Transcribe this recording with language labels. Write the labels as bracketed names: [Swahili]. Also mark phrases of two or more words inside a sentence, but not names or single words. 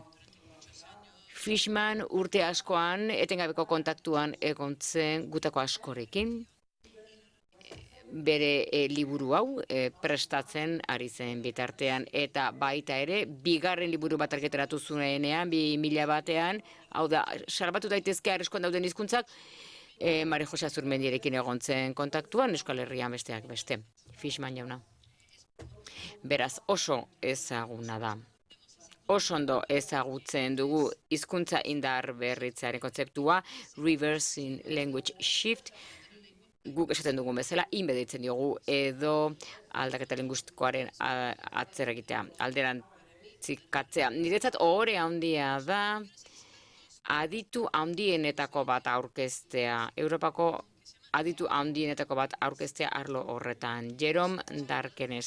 [Basque] Fishman urte askoan etengabeko kontaktuan egon zen gutako askorekin, bere liburu hau prestatzen ari zen bitartean, eta baita ere bigarren liburu bat argitaratu zuenean 2001an, hau da, salbatu daitezke arriskuan dauden hizkuntzak, Mari Jose Azurmendirekin egon zen kontaktuan, Euskal Herrian besteak beste, Fishman jauna. Beraz, oso ezaguna da. Oso ondo ezagutzen dugu hizkuntza indar berritzearen kontzeptua, [English] reversing language shift, [Basque] guk esaten dugun bezala, inbeditzen diogu edo aldaketa linguistikoaren atzera egitea, alderantzikatzea. Niretzat ohore handia da, aditu handienetako bat aurkeztea, Europako aditu handienetako bat aurkeztea arlo horretan, Jerome Darkenes.